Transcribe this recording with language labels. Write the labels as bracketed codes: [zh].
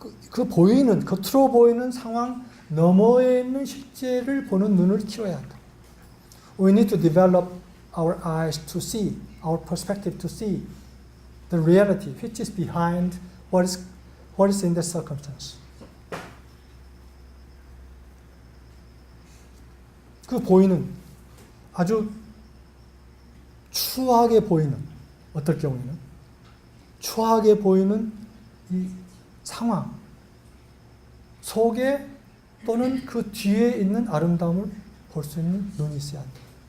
[ko] 겉으로 보이는 상황 너머에 있는 실제를 보는 눈을 키워야 한다. [en] We need to develop our eyes to see, our perspective to see the reality which is behind what is in the circumstance. [ko] 그 보이는 아주 추하게 보이는, 어떨 경우에는 추하게 보이는 이 상황 속에 또는 그 뒤에 있는 아름다움을 볼 수 있는 눈이 있어야 한다.